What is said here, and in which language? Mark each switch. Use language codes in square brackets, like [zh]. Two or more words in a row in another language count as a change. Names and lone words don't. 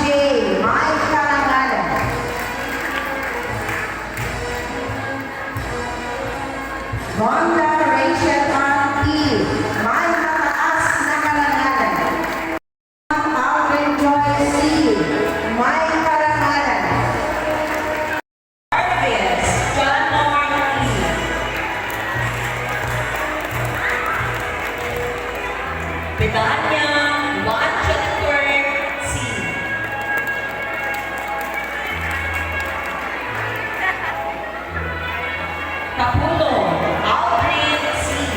[tl] Mike Karangalan. Wanda Rachel R. P. May Mataas na Karangalan. Alvin Joy C. May Karangalan. Arvias John Moore T. Betania Juan Jennifer C. Capulo Aldrin C.